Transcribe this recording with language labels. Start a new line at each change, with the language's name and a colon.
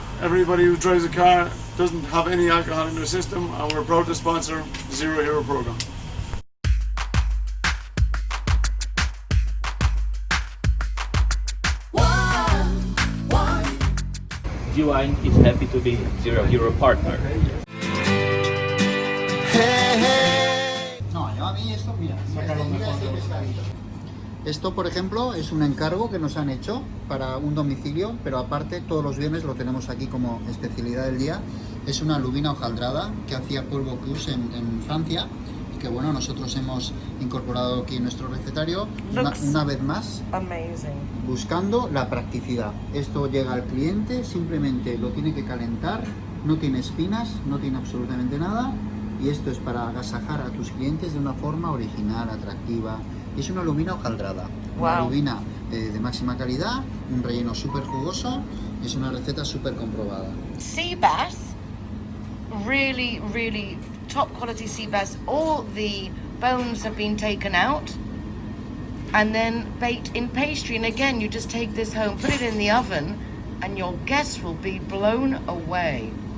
English: Everybody who drives a car doesn't have any alcohol in their system, and we're proud to sponsor the Zero Hero program. G-Wine is happy to be Zero Hero partner. Hey, hey.
Spanish: No, yo a mí esto, mira, esto por ejemplo es un encargo que nos han hecho para un domicilio, pero aparte todos los viernes lo tenemos aquí como especialidad del día. Es una lubina hojaldrada que hacía polvo cruz en Francia y que bueno, nosotros hemos incorporado aquí en nuestro recetario una vez más,
English: Amazing.
Spanish: buscando la practicidad. Esto llega al cliente, simplemente lo tiene que calentar, no tiene espinas, no tiene absolutamente nada, y esto es para agasajar a tus clientes de una forma original, atractiva. Y es una lubina hojaldrada, una
English: Wow.
Spanish: lubina de máxima calidad, un relleno súper jugoso, y es una receta súper comprobada.
English: Sea bass, really, really top quality sea bass. All the bones have been taken out and then baked in pastry. And again, you just take this home, put it in the oven, and your guests will be blown away.